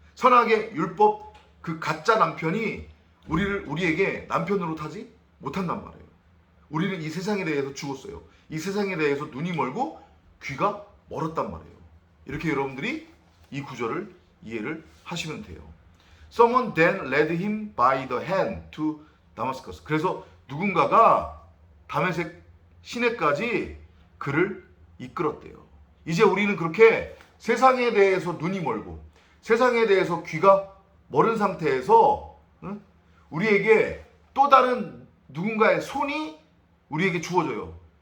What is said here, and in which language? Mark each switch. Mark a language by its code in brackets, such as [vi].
[ko] 선악의 율법 그 가짜 남편이 우리에게 남편으로 타지 못한단 말이에요. 우리는 이 세상에 대해서 죽었어요. 이 세상에 대해서 눈이 멀고 귀가 멀었단 말이에요. 이렇게 여러분들이 이 구절을 이해를 하시면 돼요. [en] Someone then led him by the hand to Damascus. [ko] 그래서 누군가가 다메섹 시내까지 그를 이끌었대요. 이제 우리는 그렇게 세상에 대해서 눈이 멀고 세상에 대해서 귀가 멀은 상태에서 우리에게 또 다른 누군가의 손이 우리에게 주어져요.